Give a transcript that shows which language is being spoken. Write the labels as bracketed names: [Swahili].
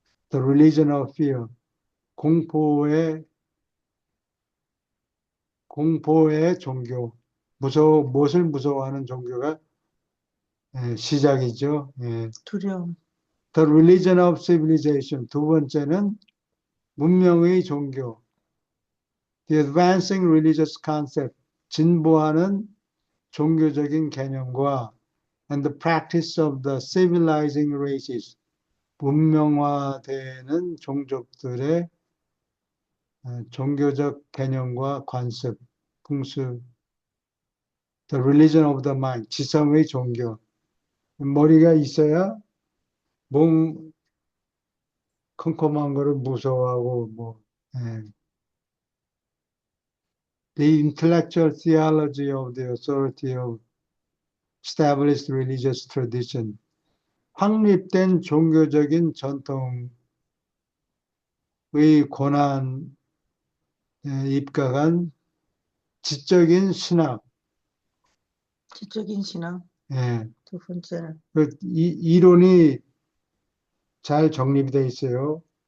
[English] The religion of fear, [Korean] 공포의 종교, 무엇을 무서워하는 종교가 시작이죠. 두려움. [English] The religion of civilization, [Korean] 두 번째는 문명의 종교. [English] The advancing religious concept, [Korean] 진보하는 종교적인 개념과 [English] and the practice of the civilizing races, [Korean] 문명화되는 종족들의 종교적 개념과 관습, 풍습. [English] The religion of the mind, [Korean] 지성의 종교. 머리가 있어야 몸 컴컴한 거를 무서워하고 [English] The intellectual theology of the authority of established religious tradition. [Korean] 확립된 종교적인 전통의 권한에 입각한 지적인 신학. 지적인 신앙. 예. 두 번째는 이론이 잘 정립이 돼 있어요.